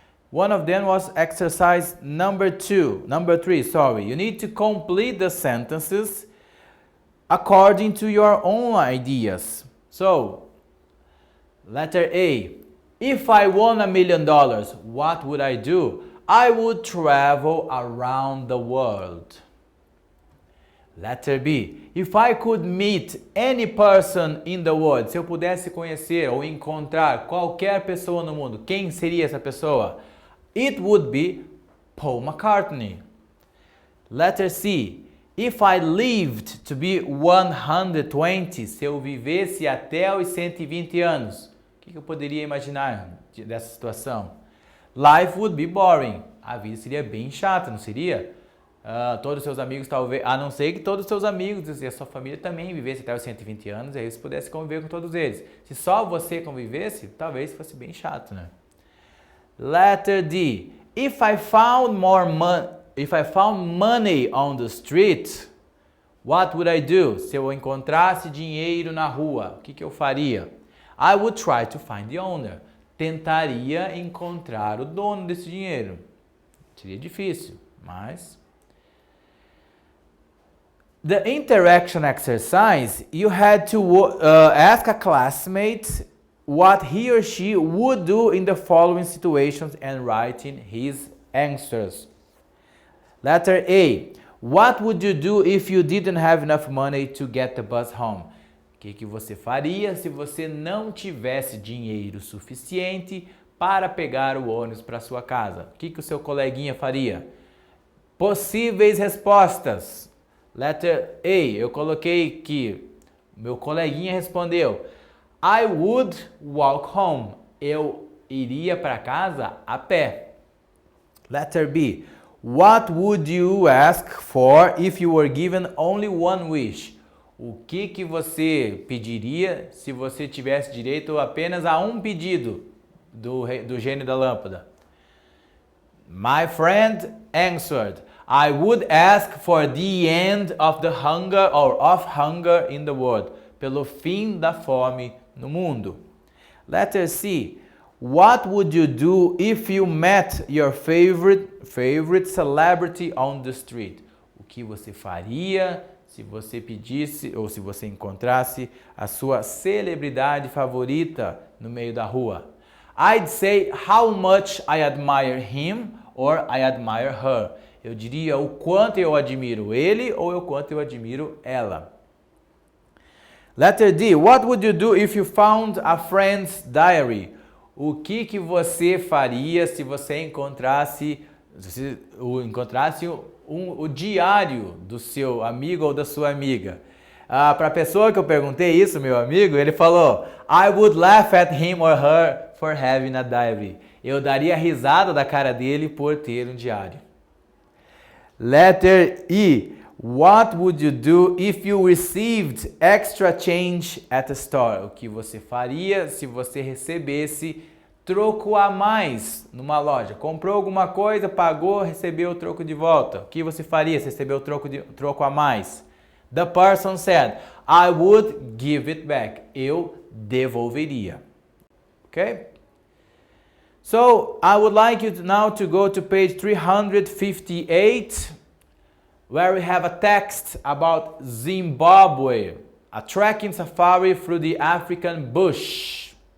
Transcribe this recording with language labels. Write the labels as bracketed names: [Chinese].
[English] One of them was exercise number 3. You need to complete the sentences according to your own ideas. So, letter A. If I won $1 million, what would I do? I would travel around the world. Letter B. If I could meet any person in the world, [Portuguese] se eu pudesse conhecer ou encontrar qualquer pessoa no mundo, quem seria essa pessoa? [English] It would be Paul McCartney. Letter C. If I lived to be 120, [Portuguese] se eu vivesse até os 120 anos, o que eu poderia imaginar dessa situação? [English] Life would be boring. [Portuguese] A vida seria bem chata, não seria? Todos os seus amigos, talvez, a não ser que todos os seus amigos e a sua família também vivessem até os 120 anos, e aí você pudesse conviver com todos eles. Se só você convivesse, talvez fosse bem chato, né? [English] Letter D. If I found money on the street, what would I do? [Portuguese] Se eu encontrasse dinheiro na rua, o que eu faria? [English] I would try to find the owner. [Portuguese] Tentaria encontrar o dono desse dinheiro. Seria difícil, mas... [English] The interaction exercise, you had to ask a classmate what he or she would do in the following situations and writing his answers. Letter A. What would you do if you didn't have enough money to get the bus home? [Portuguese] O que você faria se você não tivesse dinheiro suficiente para pegar o ônibus para sua casa? O que o seu coleguinha faria? Possíveis respostas. [English] Letter A. [Portuguese] Eu coloquei que meu coleguinha respondeu: [English] I would walk home. [Portuguese] Eu iria para casa a pé. [English] Letter B. What would you ask for if you were given only one wish? [Portuguese] O que você pediria se você tivesse direito apenas a um pedido do gênio da lâmpada? [English] My friend answered, I would ask for the end of the hunger or of hunger in the world. [Portuguese] Pelo fim da fome no mundo. [English] Letter C. What would you do if you met your favorite celebrity on the street? [Portuguese] O que você faria se você pedisse ou se você encontrasse a sua celebridade favorita no meio da rua? [English] I'd say how much I admire him or I admire her. [Portuguese] Eu diria o quanto eu admiro ele ou o quanto eu admiro ela. [English] Letter D. What would you do if you found a friend's diary? [Portuguese] O que você faria se você encontrasse o diário do seu amigo ou da sua amiga? Para a pessoa que eu perguntei isso, meu amigo, ele falou: [English] I would laugh at him or her for having a diary. [Portuguese] Eu daria risada da cara dele por ter um diário. [English] Letter E. What would you do if you received extra change at the store? [Portuguese] O que você faria se você recebesse troco a mais numa loja? Comprou alguma coisa, pagou, recebeu o troco de volta. O que você faria se recebeu troco a mais? [English] The person said, I would give it back. [Portuguese] Eu devolveria. [English] Okay? So, I would like you now to go to page 358. Where we have a text about Zimbabwe, a trekking safari through the African bush.